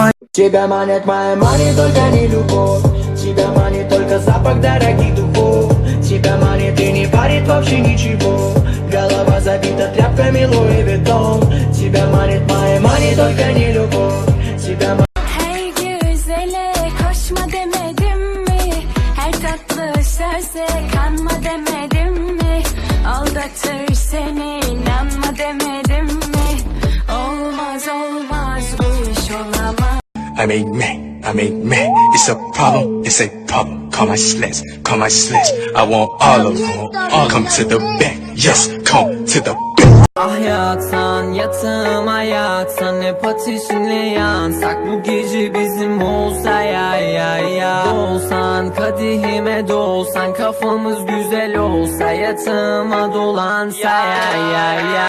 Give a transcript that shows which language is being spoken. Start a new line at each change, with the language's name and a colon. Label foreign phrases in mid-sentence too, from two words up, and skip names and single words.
Russian: Тебя манит моя мани, только не любовь. Тебя манит только запах дорогих духов. Тебя манит и не парит вообще ничего. Голова забита тряпками Луи Виттон. Тебя манит моя мани, только не любовь. Тебя манит...
Turkish: Hey güzele koşma demedim mi? Her tatlı söze kanma demedim mi? Aldatır seni inanma demedim mi? Olmaz olmaz bu iş olamaz.
English: I made me. It's a problem, it's a problem. Call my sluts, call my sluts. I want all of them. All come to the back, yes, come to the back.
Turkish: Ah yatsan yatağıma yatsan hep ateşinle yansak bu gece bizim olsa ya dolsan kadehime dolsan kafamız güzel olsa yatağıma dolansa ya